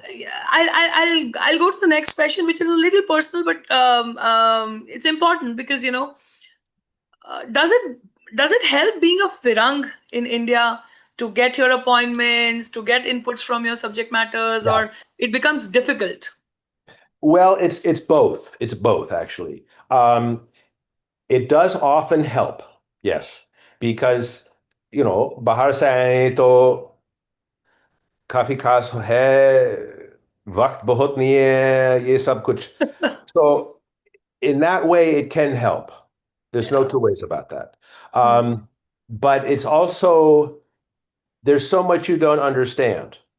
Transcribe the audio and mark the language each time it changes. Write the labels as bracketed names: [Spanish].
[English] Yeah, I'll go to the next question, which is a little personal, but it's important because does it help being a firang in India to get your appointments, to get inputs from your subject matters, Yeah. or it becomes difficult? Well, it's both. It's both actually. It does often help, yes, because [Hindi] बाहर से आए तो काफी खास है, वक्त बहुत नहीं है, ये सब कुछ. [English] So in that way, it can help. There's no Yeah. two ways about that. Hmm. But it's also there's so much you don't understand,